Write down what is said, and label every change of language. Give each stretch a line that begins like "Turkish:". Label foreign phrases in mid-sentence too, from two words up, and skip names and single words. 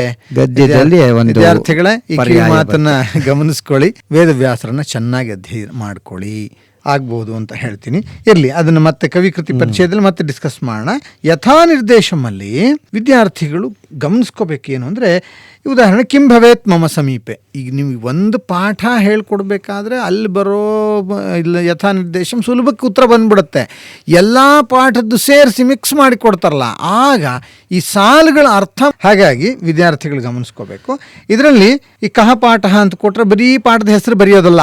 Kannada: ಗದ್ಯದಲ್ಲಿ ವಿದ್ಯಾರ್ಥಿಗಳೇ ಈ ಮಾತನ್ನ ಗಮನಿಸ್ಕೊಳ್ಳಿ, ವೇದವ್ಯಾಸರನ್ನ ಚೆನ್ನಾಗಿ ಅಧ್ಯಯನ ಮಾಡ್ಕೊಳ್ಳಿ, ಆಗ್ಬಹುದು ಅಂತ ಹೇಳ್ತೀನಿ. ಇರಲಿ, ಅದನ್ನು ಮತ್ತೆ ಕವಿಕೃತಿ ಪರಿಚಯದಲ್ಲಿ ಮತ್ತೆ ಡಿಸ್ಕಸ್ ಮಾಡೋಣ. ಯಥಾ ನಿರ್ದೇಶಮಲ್ಲಿ ವಿದ್ಯಾರ್ಥಿಗಳು ಗಮನಿಸ್ಕೋಬೇಕೇನು ಅಂದರೆ, ಉದಾಹರಣೆ
Sanskrit: ಕಿಂ ಭವೇತ್ ಮಮ ಸಮೀಪೆ.
Kannada: ಈಗ ನೀವು ಒಂದು ಪಾಠ ಹೇಳ್ಕೊಡ್ಬೇಕಾದ್ರೆ ಅಲ್ಲಿ ಬರೋ ಯಥಾ ನಿರ್ದೇಶಂ ಸುಲಭಕ್ಕೆ ಉತ್ತರ ಬಂದ್ಬಿಡುತ್ತೆ. ಎಲ್ಲ ಪಾಠದ್ದು ಸೇರಿಸಿ ಮಿಕ್ಸ್ ಮಾಡಿ ಕೊಡ್ತಾರಲ್ಲ, ಆಗ ಈ ಸಾಲುಗಳ ಅರ್ಥ. ಹಾಗಾಗಿ ವಿದ್ಯಾರ್ಥಿಗಳು ಗಮನಿಸ್ಕೋಬೇಕು. ಇದರಲ್ಲಿ ಈ ಕಹ ಪಾಠ ಅಂತ ಕೊಟ್ಟರೆ ಬರೀ ಪಾಠದ ಹೆಸರು ಬರೆಯೋದಲ್ಲ.